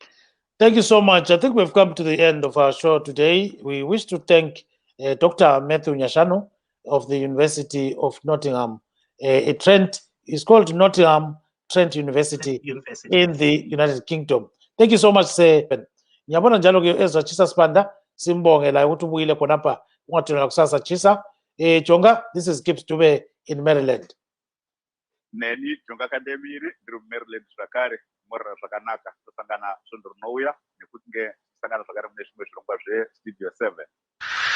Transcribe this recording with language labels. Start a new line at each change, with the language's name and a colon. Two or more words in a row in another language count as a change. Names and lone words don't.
English: Thank you so much. I think we've come to the end of our show today. We wish to thank Dr. Matthew Nyashanu of the University of Nottingham. Trent is called Nottingham Trent University in the United Kingdom. Thank you so much, sir.
North Ndebele: Nyabona njalo ke Ezra Chisa Spanda simbongela ukuthi ubuyile khonapha ungathina kusasa Chisa. Jonga,
English: this is Gibbs Dube in Maryland.
Shona: Neni Jonga Kademiri ndiri Maryland zvakare morera zvakanaka tosangana sondorunouya nekuti nge sangana zvakare mune zvimwe zvirongwa zvestudio 7.